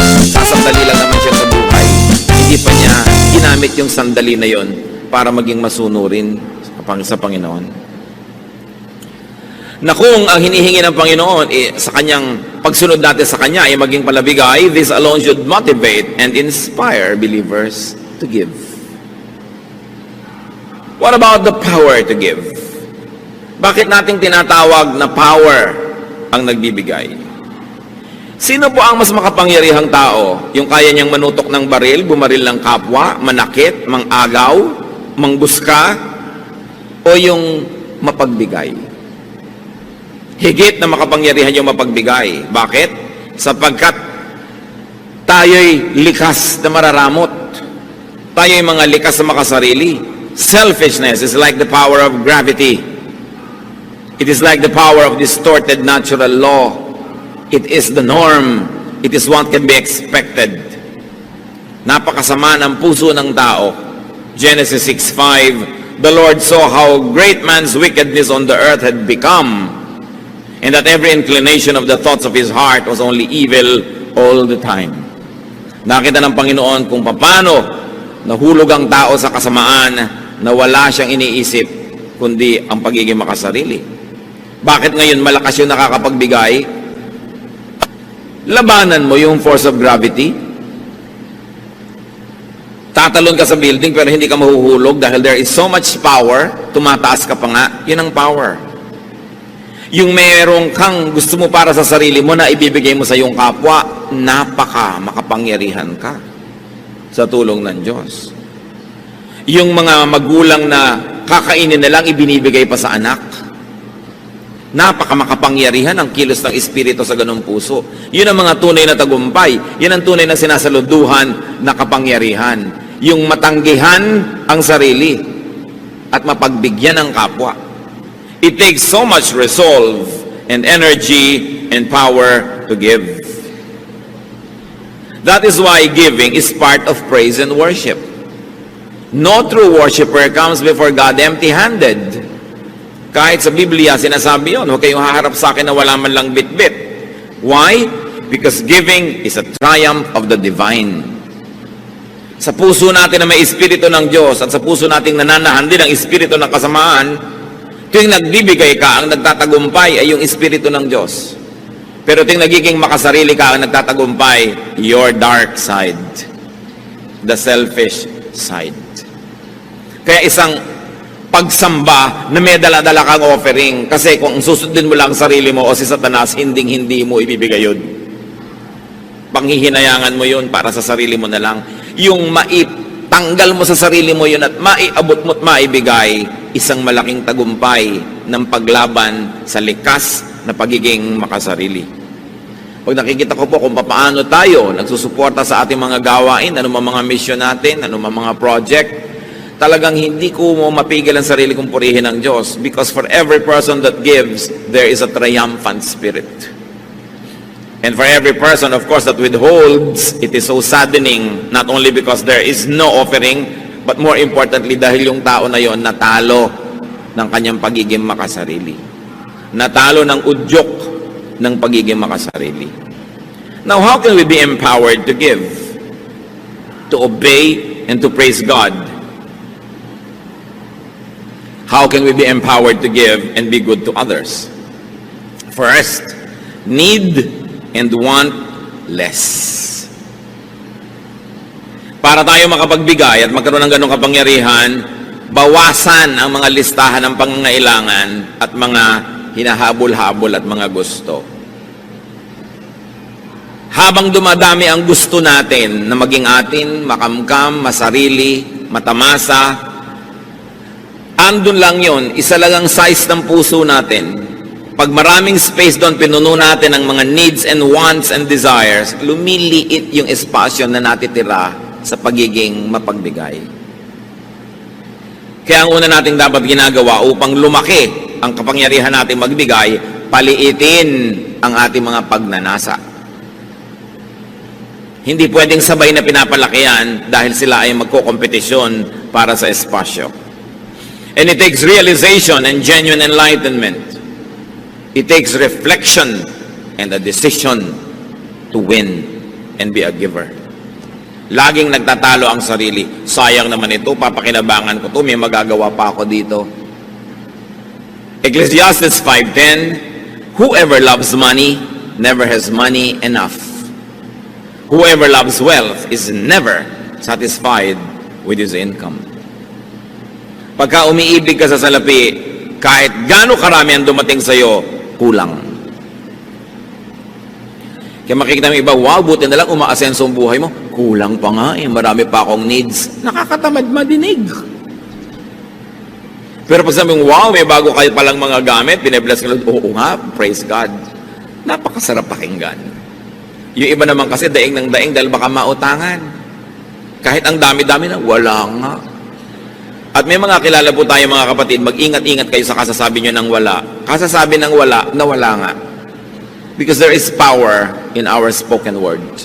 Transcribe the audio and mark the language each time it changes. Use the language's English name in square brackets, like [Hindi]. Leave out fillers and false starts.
[Filipino] Sasandali lang naman siya sa buhay. Hindi pa niya ginamit yung sandali na yon para maging masunurin sa Panginoon. Na kung ang hinihingi ng Panginoon sa kanyang pagsunod natin sa Kanya ay maging palabigay, [English] this alone should motivate and inspire believers to give. What about the power to give? [Filipino] Bakit nating tinatawag na power ang nagbibigay? Sino po ang mas makapangyarihang tao? Yung kaya niyang manutok ng baril, bumaril ng kapwa, manakit, mangagaw, mangbuska, o yung mapagbigay? Higit na makapangyarihan yung mapagbigay. Bakit? Sapagkat tayo'y likas na mararamot. Tayo'y mga likas na makasarili. [English] Selfishness is like the power of gravity. It is like the power of distorted natural law. It is the norm. It is what can be expected. [Filipino] Napakasama ng puso ng tao. [English] Genesis 6:5, the Lord saw how great man's wickedness on the earth had become, and that every inclination of the thoughts of his heart was only evil all the time. [Filipino] Nakita ng Panginoon kung paano nahulog ang tao sa kasamaan na wala siyang iniisip kundi ang pagiging makasarili. Bakit ngayon malakas yung nakakapagbigay? Labanan mo yung [English] force of gravity. [Filipino] Tatalon ka sa building pero hindi ka mahuhulog dahil [English] there is so much power, [Filipino] tumataas ka pa nga, yun ang power. Yung merong kang gusto mo para sa sarili mo na ibibigay mo sa iyong kapwa, makapangyarihan ka sa tulong ng Diyos. Yung mga magulang na kakainin na lang ibinibigay pa sa anak, makapangyarihan ang kilos ng Espiritu sa ganung puso. Yun ang mga tunay na tagumpay. Yun ang tunay na sinasaluduhan na kapangyarihan. Yung matanggihan ang sarili at mapagbigyan ang kapwa. [English] It takes so much resolve and energy and power to give. That is why giving is part of praise and worship. No true worshiper comes before God empty-handed. [Filipino] Kahit sa Biblia, sinasabi yun, huwag kayong haharap sa akin na wala man lang bit-bit. [English] Why? Because giving is a triumph of the divine. [Filipino] Sa puso natin na may Espiritu ng Diyos at sa puso nating nananahan din ang Espiritu ng kasamaan, tuwing nagbibigay ka, ang nagtatagumpay ay yung Espiritu ng Diyos. Pero tuwing nagiging makasarili ka, ang nagtatagumpay, [English] your dark side. The selfish side. [Filipino] Kaya isang pagsamba na may dala-dala kang offering. Kasi kung susundin mo lang sarili mo o si Satanas, hindi mo ibibigay yun. Panghihinayangan mo yun para sa sarili mo na lang. Yung maitanggal mo sa sarili mo yun at maiabot mo at maibigay, isang malaking tagumpay ng paglaban sa likas na pagiging makasarili. Pag nakikita ko po kung paano tayo nagsusuporta sa ating mga gawain, anumang mga mission natin, anumang mga project, talagang hindi ko mo mapigil ang sarili kong purihin ng Diyos [English] because for every person that gives, there is a triumphant spirit. And for every person, of course, that withholds, it is so saddening, not only because there is no offering, but more importantly, [Filipino] dahil yung tao na yon natalo ng kanyang pagiging makasarili. Natalo ng udyok ng pagiging makasarili. [English] Now, how can we be empowered to give? To obey and to praise God? How can we be empowered to give and be good to others? First, need and want less. [Filipino] Para tayo makapagbigay at magkaroon ng ganong kapangyarihan, bawasan ang mga listahan ng pangangailangan at mga hinahabol-habol at mga gusto. Habang dumadami ang gusto natin na maging atin, makamkam, masarili, matamasa, andun lang yon, isa lang ang size ng puso natin. Pag maraming space doon, pinuno natin ang mga [English] needs and wants and desires, [Filipino] lumiliit yung espasyo na natitira sa pagiging mapagbigay. Kaya ang una nating dapat ginagawa upang lumaki ang kapangyarihan nating magbigay, paliitin ang ating mga pagnanasa. Hindi pwedeng sabay na pinapalaki yan dahil sila ay magkokompetisyon para sa espasyo. [English] And it takes realization and genuine enlightenment. It takes reflection and a decision to win and be a giver. [Filipino] Laging nagtatalo ang sarili. Sayang naman ito, papakinabangan ko to, may magagawa pa ako dito. [English] Ecclesiastes 5:10, whoever loves money never has money enough. Whoever loves wealth is never satisfied with his income. [Filipino] Pagka umiibig ka sa salapi, kahit gaano karami ang dumating sa'yo, kulang. Kaya makikita mo iba, wow, buti na lang umaasenso ang buhay mo. Kulang pa nga eh, marami pa akong needs. Nakakatamad madinig. Pero pag sabi mo, wow, may bago kayo palang mga gamit, binibless ka lang, oo nga, [English] praise God. [Filipino] Napakasarap pakinggan. Yung iba naman kasi daing ng daing dahil baka mautangan. Kahit ang dami-dami na, wala nga. At may mga kilala po tayo mga kapatid, mag-ingat-ingat kayo sa kasasabi nyo ng wala. Kasasabi ng wala, na wala nga. [English] Because there is power in our spoken word.